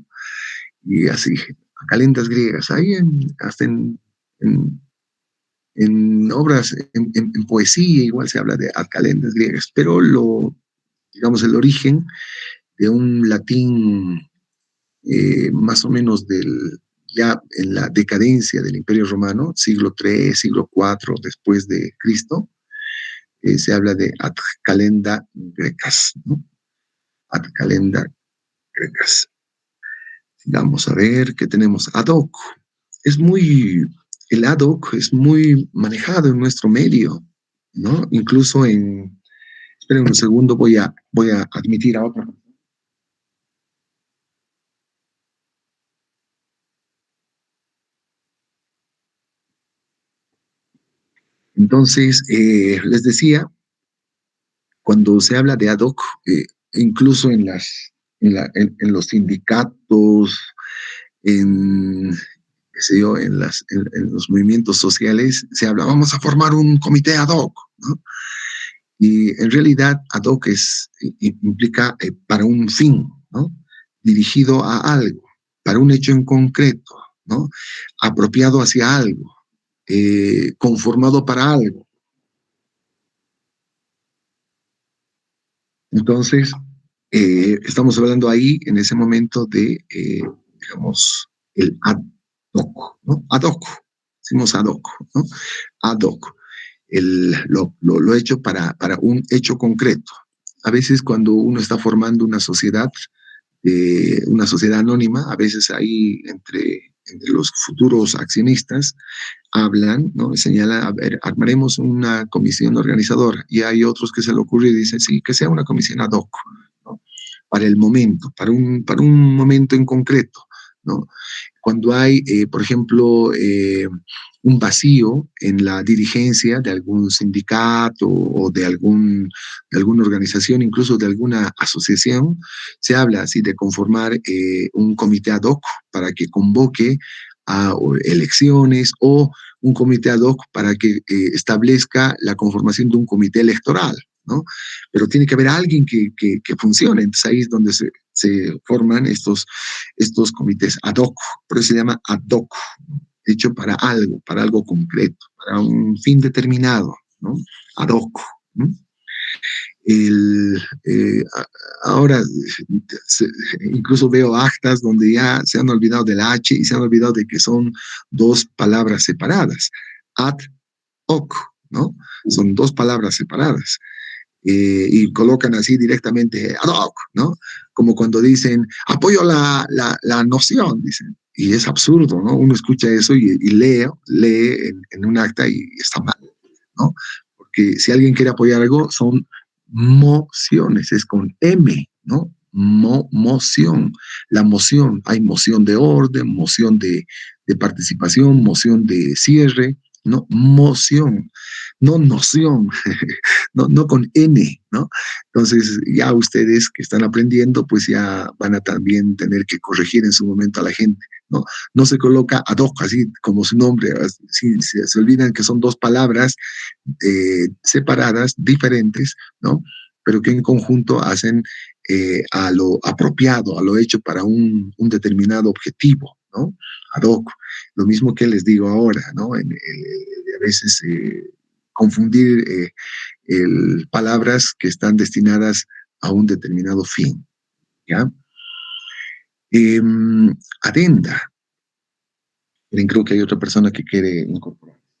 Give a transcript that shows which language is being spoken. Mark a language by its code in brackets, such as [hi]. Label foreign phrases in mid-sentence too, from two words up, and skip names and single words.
[es] Y así, a calendas griegas, ahí hasta en, en obras, en poesía igual se habla de a calendas griegas, pero digamos, el origen de un latín más o menos ya en la decadencia del Imperio Romano, siglo III, siglo IV después de Cristo, se habla de [la] ad calenda grecas, [es] ¿no? [la] Ad calenda grecas. [es] Vamos a ver qué tenemos. [la] Ad hoc. [es] Es muy, el [la] ad hoc [es] es muy manejado en nuestro medio, ¿no? Incluso esperen un segundo, voy a admitir a otra. Entonces, les decía, cuando se habla de ad hoc, incluso en los sindicatos, en qué sé yo, en los movimientos sociales se habla, vamos a formar un comité [la] ad hoc, [es] ¿no? Y en realidad [la] ad hoc [es] implica para un fin, ¿no? Dirigido a algo, para un hecho en concreto, ¿no? Apropiado hacia algo, conformado para algo. Entonces, estamos hablando ahí en ese momento de, digamos, el [la] ad hoc, [es] ¿no? [la] Ad hoc, decimos ad hoc, ¿no? Ad hoc, [es] lo hecho para un hecho concreto. A veces cuando uno está formando una sociedad anónima, a veces ahí entre los futuros accionistas hablan, ¿no? Señalan, a ver, armaremos una comisión organizadora, y hay otros que se le ocurre y dicen, sí, que sea una comisión [la] ad hoc, [es] ¿no? Para el momento, para un momento en concreto, ¿no? Cuando hay, por ejemplo, un vacío en la dirigencia de algún sindicato o de alguna organización, incluso de alguna asociación, se habla así de conformar un comité [la] ad hoc [es] para que convoque a elecciones, o un comité [la] ad hoc [es] para que establezca la conformación de un comité electoral, ¿no? Pero tiene que haber alguien que funcione. Entonces ahí es donde se forman estos comités [la] ad hoc, [es] por eso se llama [la] ad hoc, [es] hecho para algo concreto, para un fin determinado, ¿no? [la] Ad hoc, [es] ¿no? El, ahora se, incluso veo actas donde ya se han olvidado del H y se han olvidado de que son dos palabras separadas. [la] Ad hoc, [es] ¿no? Son dos palabras separadas. Y colocan así directamente [la] ad hoc, [es] ¿no? Como cuando dicen, apoyo la noción, dicen. Y es absurdo, ¿no? Uno escucha eso y lee en un acta y está mal, ¿no? Porque si alguien quiere apoyar algo, son mociones, es con M, ¿no? Moción. La moción, hay moción de orden, moción de participación, moción de cierre, ¿no? Moción, no noción, no con N, ¿no? Entonces, ya ustedes que están aprendiendo, pues ya van a también tener que corregir en su momento a la gente, ¿no? No se coloca [la] ad hoc, [es] así como su nombre, así, se olvidan que son dos palabras separadas, diferentes, ¿no? Pero que en conjunto hacen a lo apropiado, a lo hecho para un determinado objetivo, ¿no? [la] Ad hoc. [es] Lo mismo que les digo ahora, ¿no? A veces confundir palabras que están destinadas a un determinado fin, ¿ya? Eh, Adenda. Creo que hay otra persona que quiere incorporar.